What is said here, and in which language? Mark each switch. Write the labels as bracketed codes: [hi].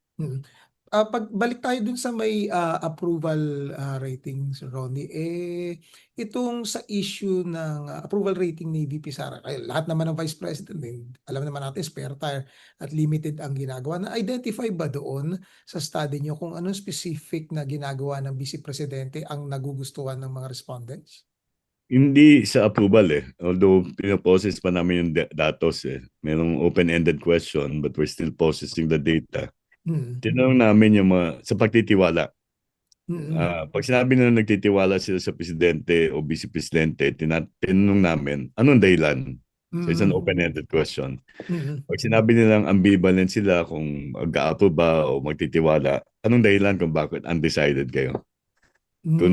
[tl] mm. Pagbalik tayo dun sa may approval ratings, Ronnie, itong sa issue ng approval rating ni VP Sara, kaya lahat naman ng Vice President, alam naman natin, spare tire at limited ang ginagawa. Na-identify ba doon sa study nyo kung anong specific na ginagawa ng Vice Presidente ang nagugustuhan ng mga respondents? Hindi sa approval eh. Although pinoprocess pa namin yung datos eh. Merong [en] open-ended question but we're still processing the data. Mm, [tl] Tinanong namin yung mga, sa pagtitiwala. mm, Pag sinabi na nagtitiwala sila sa presidente o vice presidente, tinanong namin, anong dahilan? [en] So it's an open-ended question. mm, [tl] Pag sinabi nilang ambivalent sila kung mag-a-approve ba o magtitiwala, anong dahilan kung bakit undecided kayo? Kung